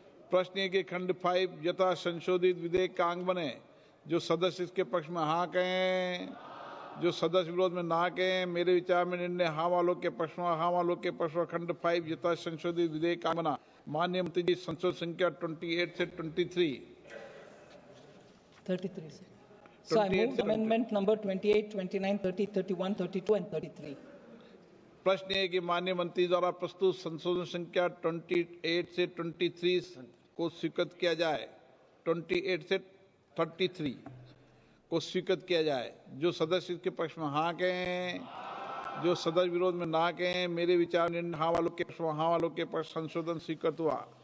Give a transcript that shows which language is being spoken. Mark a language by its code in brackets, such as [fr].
[hi] प्रश्न है कि खंड 5 यथा संशोधित विधेयक का अंग बने। जो सदस्य इसके पक्ष में हाँ कहें, जो सदस्य विरोध में ना कहें मेरे विचार में निर्णय हाँ वालों के पक्ष में हाँ वालों के पक्ष में खंड 5 यथा संशोधित विधेयक का अंग बना। माननीय मंत्री जी संशोधन संख्या 28 से 23। [en] 33. So I move amendment number 28, 29, 30, 31, 32 and 33. [hi] प्रश्न है कि माननीय मंत्री द्वारा प्रस्तुत संशोधन संख्या 28 से 23 को स्वीकृत किया जाए। 28 से 33 को स्वीकृत किया जाए। जो सदस्य इसके पक्ष में हाँ कहें, जो सदस्य विरोध में ना कहें मेरे विचार निर्णय हाँ वालों के पक्ष में हाँ वालों के पक्ष संशोधन स्वीकृत हुआ।